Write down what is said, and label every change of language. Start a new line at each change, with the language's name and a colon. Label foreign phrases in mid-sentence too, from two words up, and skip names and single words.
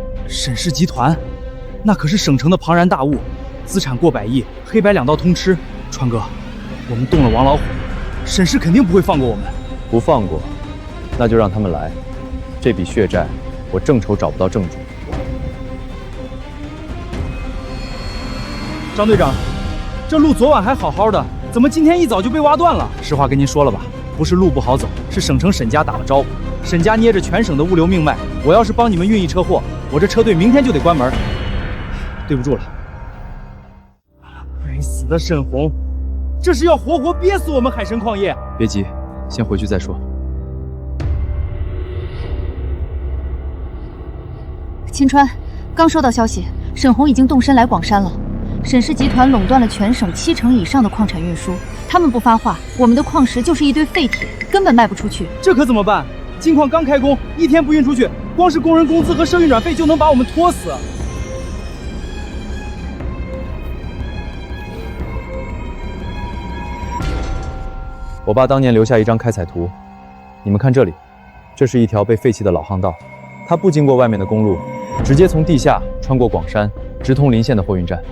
Chinese: 沈氏集團，那可是省城的龐然大物，資產過100億，黑白兩道通吃。川哥，我們動了王老虎，沈氏肯定不會放過我們。不放過，那就讓他們來。這筆血債，我正愁找不到正主。張隊長，這路昨晚還好好的，怎麼今天一早就被挖斷了？實話跟您說了吧，不是路不好走，是省城沈家打了招呼。沈家捏着全省的物流命脈，我要是幫你們運一車貨，我這車隊明天就得關門。對不住了。該死的沈紅，這是要活活憋死我們海神礦業！別急，先回去再說。秦川，刚收到消息，沈红已经动身来广山了。沈氏集团垄断了全省70%以上的矿产運輸，他們不發話，我們的礦石就是一堆廢鐵，根本賣不出去。這可怎麼辦？金礦剛開工，1天不運出去，光是工人工資和社運轉費就能把我們拖死。我爸當年留下一張開採圖，你們看這裡，這是一條被廢棄的老巷道，它不經過外面的公路，直接從地下穿過廣山，直通臨縣的貨運站。